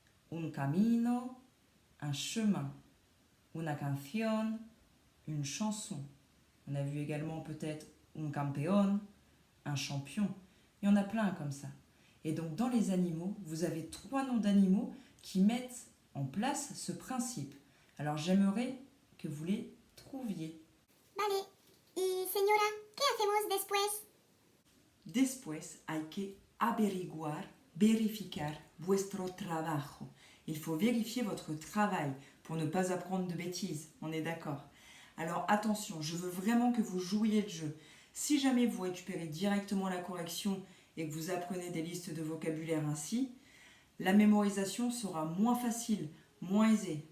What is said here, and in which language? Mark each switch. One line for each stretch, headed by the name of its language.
Spanish: Un camino,
French: un chemin.
Spanish: Una canción,
French: une chanson. On a vu également peut-être
Spanish: un campeón,
French: un champion. Il y en a plein comme ça. Et donc dans les animaux, vous avez 3 noms d'animaux qui mettent en place ce principe. Alors j'aimerais que vous les trouviez.
Spanish: Vale. Y señora, ¿qué hacemos después? Después hay que averiguar, verificar vuestro trabajo.
French: Il faut vérifier votre travail pour ne pas apprendre de bêtises, on est d'accord. Alors attention, je veux vraiment que vous jouiez le jeu. Si jamais vous récupérez directement la correction et que vous apprenez des listes de vocabulaire ainsi, la mémorisation sera moins facile, moins aisée.